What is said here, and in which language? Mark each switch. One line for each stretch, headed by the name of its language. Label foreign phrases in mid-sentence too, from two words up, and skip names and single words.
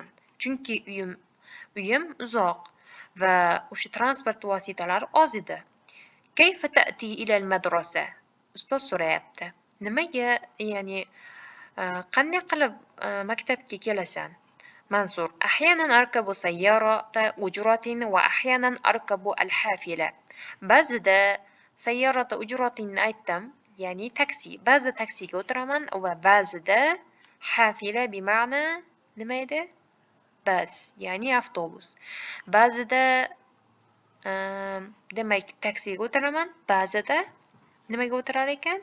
Uzbek: Chunki uyim uzoq va o'sha transport vositalari oz edi.
Arabic: كيف تأتي إلى المدرسة?
Uzbek: Ustoz so'rayapti. Nimaga, ya'ni qanday qilib maktabga kelasan? Mansur:
Arabic: أحيانا أركب سيارة أجرة وأحيانا أركب الحافلة.
Uzbek: Ba'zida
Arabic: سيارة أجرة
Uzbek: aytdim, ya'ni taksi. Ba'zida taksiga o'tiraman va ba'zida
Arabic: حافلة بمعنى
Uzbek: nima edi? Bas, ya'ni avtobus. Ba'zida demak taksiga o'tiraman, ba'zida nimaga o'tirar ekan?